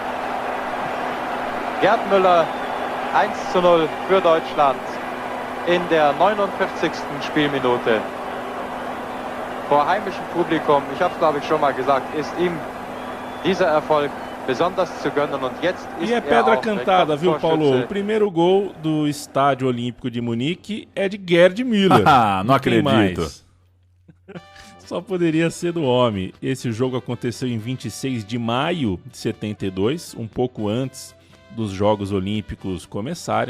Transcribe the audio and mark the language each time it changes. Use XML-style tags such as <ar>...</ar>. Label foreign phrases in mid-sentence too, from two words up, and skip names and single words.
<de>Gerd Müller, 1:0 für Deutschland in der 49. Spielminute. Vor heimischem Publikum, ich habe es glaube ich schon mal gesagt, ist ihm dieser Erfolg besonders zu gönnen und jetzt ist</de> <pt>E é pedra cantada, viu, Paulo? O primeiro gol do Estádio Olímpico de Munique é de Gerd Müller. Não acredito. Só poderia ser do homem. Esse jogo aconteceu em 26 de maio de 72, um pouco antes dos Jogos Olímpicos começarem.</pt>